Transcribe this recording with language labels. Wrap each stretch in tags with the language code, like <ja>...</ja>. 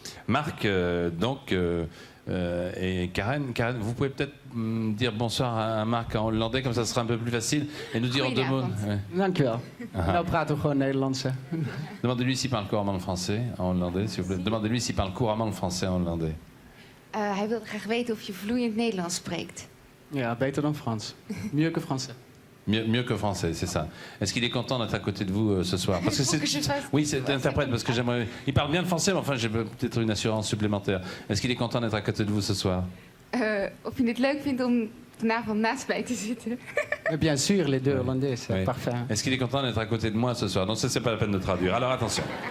<fr>Marc, et Karen, vous pouvez peut-être dire bonsoir à Marc en hollandais, comme ça sera un peu plus facile, et nous dire en 2 mots. Ouais.</fr> <nl>Dank u wel. Nou praten we gewoon Nederlands.</nl> <fr>Demandez-lui s'il parle couramment le français en hollandais, s'il vous plaît. Demandez-lui s'il parle couramment le français en hollandais.</fr> <nl>Hij wil graag weten of je vloeiend Nederlands spreekt. Ja, beter dan Frans.</nl> <fr>Mieux que français. Mieux que français, c'est ça. Est-ce qu'il est content d'être à côté de vous ce soir? Parce que oui, c'est l'interprète, parce que j'aimerais... Il parle bien le français, mais enfin, j'ai peut-être une assurance supplémentaire. Est-ce qu'il est content d'être à côté de vous ce soir?</fr> <nl>Of je het leuk vindt om vanavond naast mij te zitten.</nl> <fr>Bien sûr, les deux hollandais, c'est oui. Parfait. Est-ce qu'il est content d'être à côté de moi ce soir? Non, ça, c'est pas la peine de traduire. Alors, attention.</fr>